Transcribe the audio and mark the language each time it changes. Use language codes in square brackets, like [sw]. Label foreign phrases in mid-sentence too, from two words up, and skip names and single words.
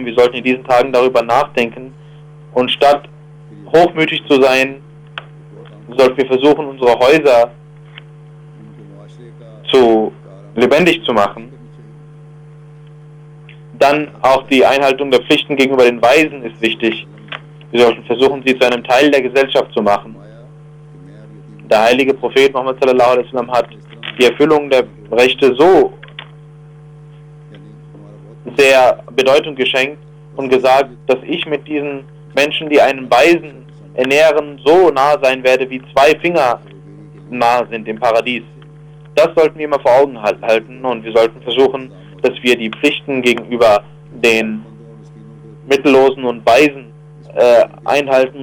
[de] Wir sollten in diesen Tagen darüber nachdenken, und statt hochmütig zu sein, sollten wir versuchen, unsere Häuser lebendig zu machen. Dann auch die Einhaltung der Pflichten gegenüber den Weisen ist wichtig. Wir sollten versuchen, sie zu einem Teil der Gesellschaft zu machen. Der heilige Prophet Muhammad [ar] صلى الله عليه وسلم [de] hat die Erfüllung der Rechte so sehr Bedeutung geschenkt und gesagt, dass ich mit diesen Menschen, die einen Weisen ernähren, so nah sein werde, wie 2 Finger nah sind im Paradies. Das sollten wir immer vor Augen halten, und wir sollten versuchen, dass wir die Pflichten gegenüber den Mittellosen und Weisen einhalten.